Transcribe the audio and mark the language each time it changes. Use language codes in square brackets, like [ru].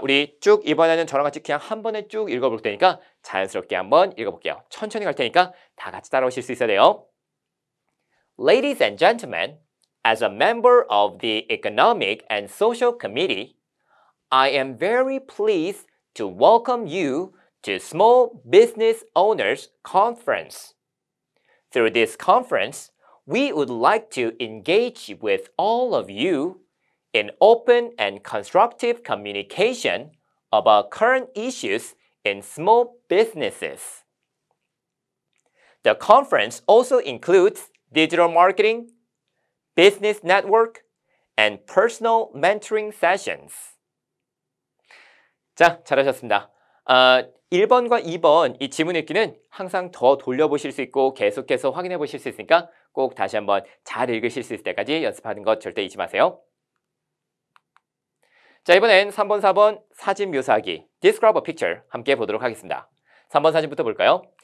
[ko] 우리 쭉 이번에는 저랑 같이 그냥 한 번에 쭉 읽어볼 테니까 자연스럽게 한번 읽어볼게요. 천천히 갈 테니까 다 같이 따라오실 수 있어야 돼요. [en] Ladies and gentlemen, as a member of the Economic and Social Committee, I am very pleased to welcome you to Small Business Owners Conference. Through this conference, we would like to engage with all of you in open and constructive communication about current issues in small businesses. The conference also includes digital marketing, business network, and personal mentoring sessions. [ko] 자, 잘하셨습니다. 1번과 2번 이 지문 읽기는 항상 더 돌려보실 수 있고 계속해서 확인해 보실 수 있으니까 꼭 다시 한번 잘 읽으실 수 있을 때까지 연습하는 것 절대 잊지 마세요. 자, 이번엔 3번, 4번 사진 묘사하기 [en] Describe a picture [ko] 함께 보도록 하겠습니다. 3번 사진부터 볼까요?